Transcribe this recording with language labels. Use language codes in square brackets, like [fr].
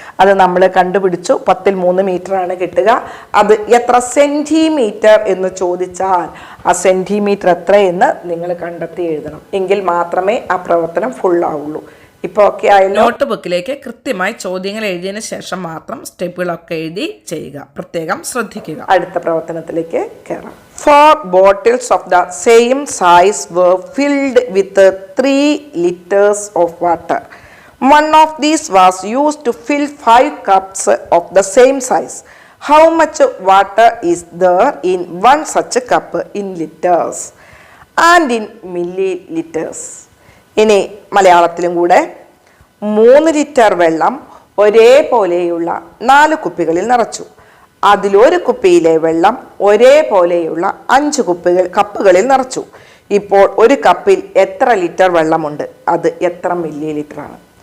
[ml] അത് നമ്മൾ കണ്ടുപിടിച്ചു. 10ൽ 3 മീറ്ററാണ് കിട്ടുക. അത് എത്ര സെൻറ്റിമീറ്റർ എന്ന് ചോദിച്ചാൽ ആ സെൻറ്റിമീറ്റർ എത്രയെന്ന് നിങ്ങൾ കണ്ടെത്തി എഴുതണം. എങ്കിൽ മാത്രമേ ആ പ്രവർത്തനം ഫുള്ളാവുള്ളൂ. ഇപ്പോൾ ഓക്കെ ആയല്ലോ. നോട്ട് ബുക്കിലേക്ക് കൃത്യമായി ചോദ്യങ്ങൾ എഴുതിയതിന് ശേഷം മാത്രം സ്റ്റെപ്പുകളൊക്കെ എഴുതി ചെയ്യുക. പ്രത്യേകം ശ്രദ്ധിക്കുക. അടുത്ത പ്രവർത്തനത്തിലേക്ക് കയറാം. [en] 4 bottles of the same size were filled with 3 liters of water. One of these was used to fill 5 cups of the same size. How much water is there in one such cup in liters and in milliliters? [ml] ഇനി മലയാളത്തിലും കൂടെ 3 litre വെള്ളം ഒരേപോലെയുള്ള 4 കുപ്പികളിൽ നിറച്ചു. അതിലൊരു കുപ്പിയിലെ വെള്ളം ഒരേപോലെയുള്ള 5 കപ്പുകളിൽ നിറച്ചു. ഇപ്പോൾ ഒരു കപ്പിൽ എത്ര ലിറ്റർ വെള്ളമുണ്ട്? അത് എത്ര മില്ലി ലിറ്റർ ആണ്?